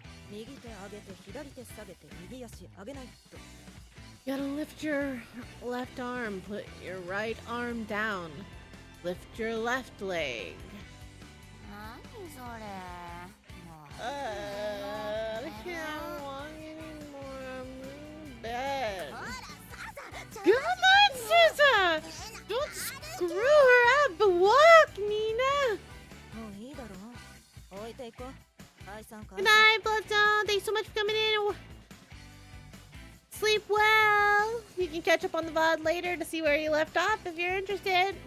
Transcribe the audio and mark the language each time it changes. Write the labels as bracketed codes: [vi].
[ja] 右手上げて左手下げて右足上げないと [en] You gotta lift your left arm, put your right arm down. Lift your left leg. [ja] 何それもう [en] I can't walk anymore. I'm in bed. [ja] ほらささ [en] Come on, Susa! Don't screw her up. Walk, Nina. [ja] もういいだろう置いていこう解散解 [en] Good night, Bloodstone. Thanks so much for coming in. Sleep well. You can catch up on the VOD later to see where you left off if you're interested.